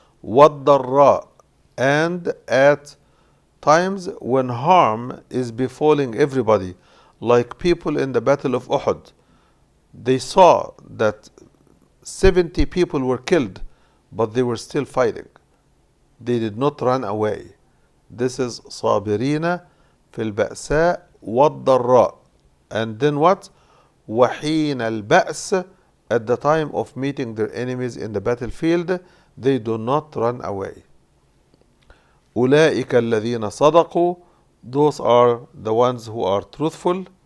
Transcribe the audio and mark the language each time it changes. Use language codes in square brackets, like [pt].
[en] وَالضَّرَّاءِ, and at times when harm is befalling everybody, like people in the Battle of Uhud. They saw that 70 people were killed, but they were still fighting. They did not run away. This is [ar] صابرين في البأساء والضراء. [en] And then what? [ar] وحين البأس, [en] at the time of meeting their enemies in the battlefield, they do not run away. [ar] أولئك الذين صدقوا, [en] those are the ones who are truthful.